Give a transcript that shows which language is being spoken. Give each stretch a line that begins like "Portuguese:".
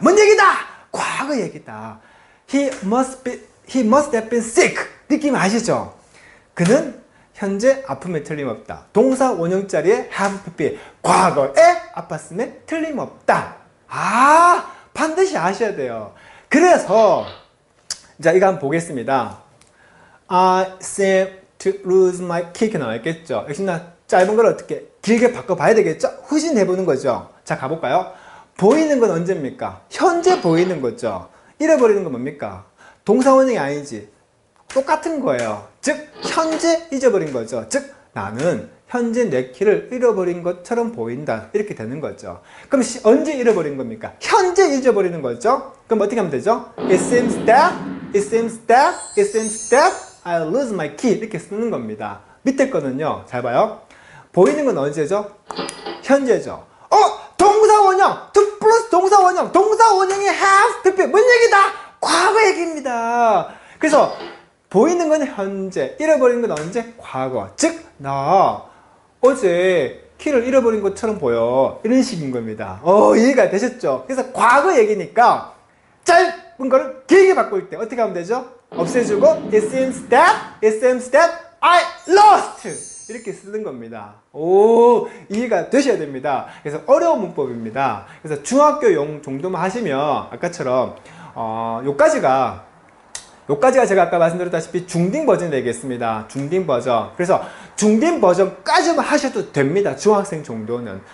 Korean: 뭔 얘기다? 과거 얘기다.
English: He must have been sick.
Korean: 느낌 아시죠? 그는 현재 아픔에 틀림없다. 동사 원형 자리에 have pp. 과거에 아팠음에 틀림없다. 반드시 아셔야 돼요. 그래서 자 이거 한번 보겠습니다.
English: I seem to lose my kick
Korean: 나와있겠죠. 역시나 짧은 걸 어떻게 길게 바꿔봐야 되겠죠? 후진해보는 거죠. 자 가볼까요? 보이는 건 언제입니까? 현재 보이는 거죠. 잃어버리는 건 뭡니까? 동사 원형이 아니지. 똑같은 거예요. 즉 현재 잊어버린 거죠. 즉 나는 현재 내 키를 잃어버린 것처럼 보인다. 이렇게 되는 거죠. 그럼 언제 잃어버린 겁니까? 현재 잊어버리는 거죠. 그럼 어떻게 하면 되죠?
English: It seems that I lose my key.
Korean: 이렇게 쓰는 겁니다. 밑에 거는요. 잘 봐요. 보이는 건 언제죠? 현재죠. 동사 원형! to 플러스 동사 원형! 동사 원형이 have, pp. 뭔 얘기다? 과거 얘기입니다. 그래서 보이는 건 현재, 잃어버린 건 언제? 과거. 즉, 나 어제 키를 잃어버린 것처럼 보여. 이런 식인 겁니다. 이해가 되셨죠? 그래서 과거 얘기니까 짧은 거를 길게 바꿀 때 어떻게 하면 되죠? 없애주고
English: it seems that I lost!
Korean: 이렇게 쓰는 겁니다. 이해가 되셔야 됩니다. 그래서 어려운 문법입니다. 그래서 중학교용 정도만 하시면 아까처럼 요까지가 제가 아까 말씀드렸다시피 중딩 버전이 되겠습니다. 중딩 버전. 그래서 중딩 버전까지만 하셔도 됩니다. 중학생 정도는.